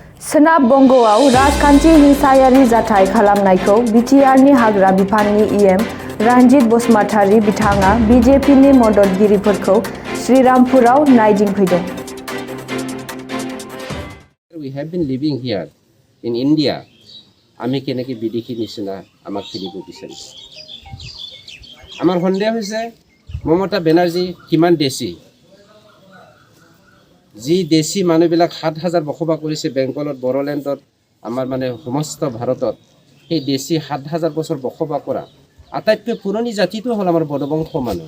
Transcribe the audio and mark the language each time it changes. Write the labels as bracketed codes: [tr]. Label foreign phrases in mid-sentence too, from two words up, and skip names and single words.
[brx] सोनाब बंगआव राजखान्थि हिंसायारि जाथाय खालामनायखौ बिटिआरनि हाग्रा बिफाननि इएम रन्जित बसुमतारी बिथाङा बिजेपिनि मददगिरिफोरखौ श्रीरामपुराव नायदिंफैदों। [en] We have been living here in India. [as] আমি কেনেকৈ বিদেশী নিচিনা আমাক খেলিব বিচাৰিছে। আমাৰ সন্দেহ হৈছে মমতা বেনাৰ্জী কিমান দেশী। যি দেশী মানুহবিলাক ৭,০০০ বসবাস কৰিছে বেংগলত, বড়োলেণ্ডত, আমাৰ মানে সমস্ত ভাৰতত, সেই দেশী ৭,০০০ বছৰ বসবাস কৰা আটাইতকৈ পুৰণি জাতিটো হ'ল আমাৰ বড়োবংশ মানুহ।